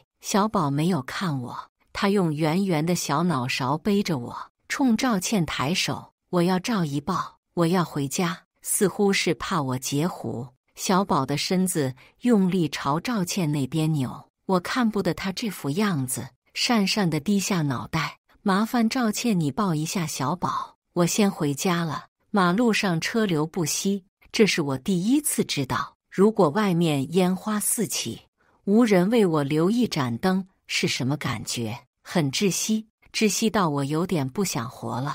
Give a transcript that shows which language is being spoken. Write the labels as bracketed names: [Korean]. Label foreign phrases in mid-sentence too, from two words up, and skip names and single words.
[Chinese] 小寶沒有看我，他用圓圓的小腦勺背着我，衝趙倩抬手，我要趙姨抱，我要回家，似乎是怕我截胡。小寶的身子用力朝趙倩那邊扭，我看不得他這副樣子，讪讪地低下腦袋。麻煩趙倩你抱一下小寶，我先回家了。馬路上車流不息，這是我第一次知道，如果外面煙花四起，無人為我留一盞燈是什麼感覺。很窒息，窒息到我有點不想活了。